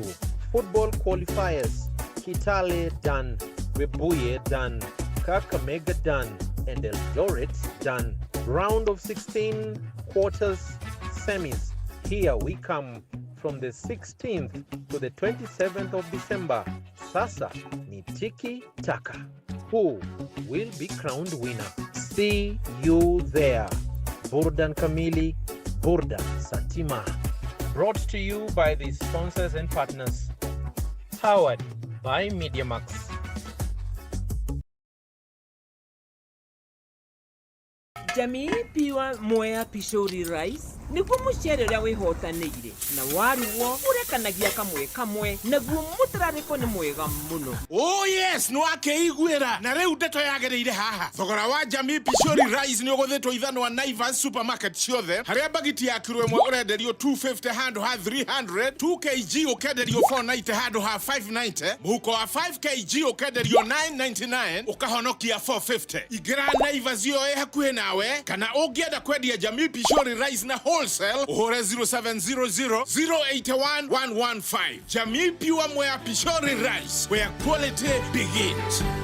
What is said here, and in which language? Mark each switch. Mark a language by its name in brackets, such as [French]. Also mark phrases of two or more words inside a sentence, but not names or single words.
[English] Football qualifiers: Kitale done, Webuye done, Kakamega done, and Eldoret done. Round of 16, quarters, semis. Here we come from the 16th to the 27th of December. [Swahili] Sasa ni tiki taka. [English] Who will be crowned winner? See you there. Burdan Kamili, Burdan Satima. Brought to you by the sponsors and partners. Powered by MediaMax. [Kikuyu] Jamii piwa Mwea Pishori Rice niguo mucere uria wihotanĩire na waruo urekanagia kamwe naguo mutararĩko nĩ mwega mũno. [English] Oh yes, [Kikuyu] no akeiguĩra na rĩu ndeto yagereire haha. Thogora wa Jamii Pishori Rice nĩ ũgũthĩtwo ithano wa Naivas supermarket ciothe, harĩa bagiti ya kilo ĩmwe ũrenderio 250 handũ ha 300, 2 kg ũkenderio 490 handũ ha 590, mũhuko wa 5 kg ũkenderio 999 ũkahonokia 450. Ingĩra Naivas yo hakuhĩ nawe, kana ũngĩenda kwendia Jamii Pishori Rice na wholesale uhore 0700 081 115. [English] Jamii Pure Mwea Pishori Rice, where quality begins.